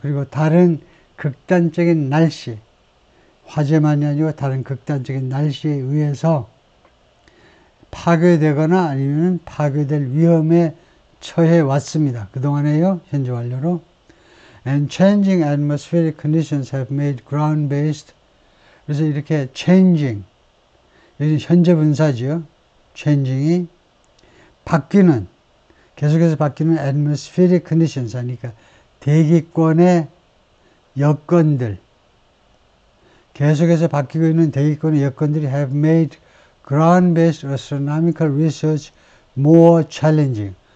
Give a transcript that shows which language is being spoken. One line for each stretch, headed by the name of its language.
Korean: 그리고 다른 극단적인 날씨. 화재만이 아니고 다른 극단적인 날씨에 의해서 파괴되거나 아니면 파괴될 위험에 처해 왔습니다. 그동안에요, 현재 완료로.
English: And changing atmospheric conditions have made ground-based.
Korean: 그래서 이렇게 changing, 여기 현재 분사죠. changing이 바뀌는, 계속해서 바뀌는
English: atmospheric conditions
Korean: 하니까 대기권의 여건들, 계속해서 바뀌고 있는 대기권의 여건들이
English: have made ground-based astronomical research more challenging.